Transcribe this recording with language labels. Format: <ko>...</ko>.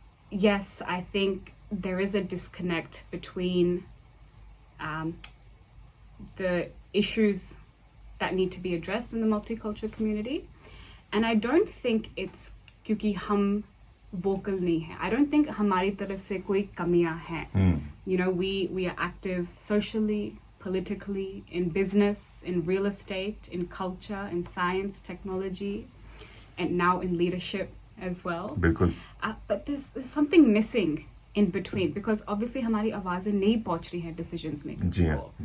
<en>Yes, I think there is a disconnect between the issues that need to be addressed in the multicultural community, and I don't think it's</en> <hi>क्योंकि हम vocal नहीं है।</hi> <en>I don't think</en> <hi>हमारी तरफ से कोई कमियां हैं।</hi> <en>We are active socially, politically, in business, in real estate, in culture, in science, technology, and now in leadership as well.</en> <hi>बिल्कुल।</hi> <en>But there's something missing in between because obviously</en> <hi>हमारी आवाजें नहीं पहुंच रही हैं</hi> <en>decisions makers को।</en>